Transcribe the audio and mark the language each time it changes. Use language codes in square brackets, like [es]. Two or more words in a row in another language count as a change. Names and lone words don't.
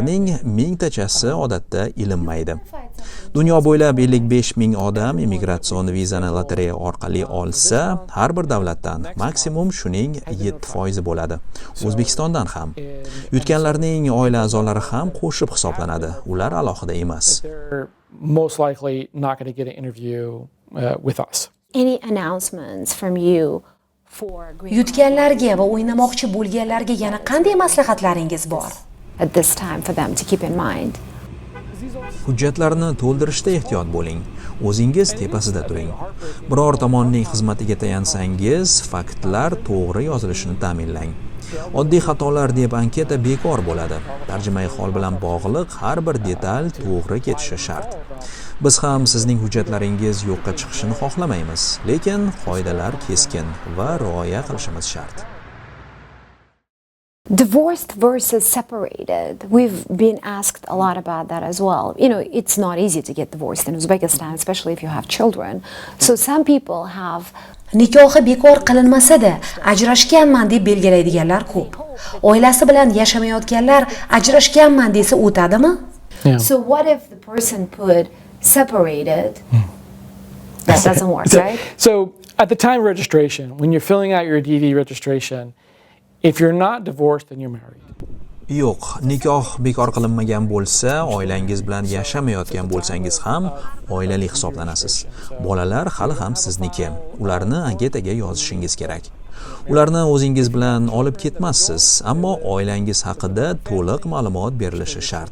[uz] Yutganlarning 1000tachasi odatda ilinmaydi. Dunyo bo'ylab 55 ming odam immigratsion vizani lotereya orqali olsa, har bir davlatdan maksimum shuning 7% bo'ladi. O'zbekistondan ham. Yutganlarning oila a'zolari ham qo'shib hisoblanadi. Ular alohida emas. [en] They're most likely not going to get an interview with us. Any announcements from you for [uz] Yutganlarga va o'ynamoqchi bo'lganlarga yana qanday maslahatlaringiz bor? [en] at this time for them to keep in mind? [uz] Hujjatlarni to'ldirishda ehtiyot bo'ling. O'zingiz tepasida turing. Biror tomonning xizmatiga tayansangiz, faktlar to'g'ri yozilishini ta'minlang. Oddiy xatolar deb anketa bekor bo'ladi. Tarjimai hol bilan bog'liq har bir detal to'g'ri ketishi shart. Biz ham sizning hujjatlaringiz yo'qqa chiqishini xohlamaymiz, lekin qoidalar keskin va rioya qilishimiz shart. [en] Divorced versus separated. We've been asked a lot about that as well. You know, it's not easy to get divorced in Uzbekistan, especially if you have children. So some people have [uz] Nikohi bekor qilinmasa-da, ajrashganman deb belgilaydiganlar ko'p. Oilasi bilan yashamayotganlar ajrashganman desa o'tadimi? [en] Yeah. So what if the person put separated? That doesn't work, right? So at the time of registration, when you're filling out your DV registration, if you're not divorced, then you're married. [uz] Yo'q, nikoh bekor qilinmagan bo'lsa, oilangiz bilan yashamayotgan bo'lsangiz ham oilali hisoblanasiz. Bolalar hali ham sizniki. Ularni anketaga yozishingiz kerak. Ularni o'zingiz bilan olib ketmassiz, ammo oilangiz haqida to'liq ma'lumot berilishi shart.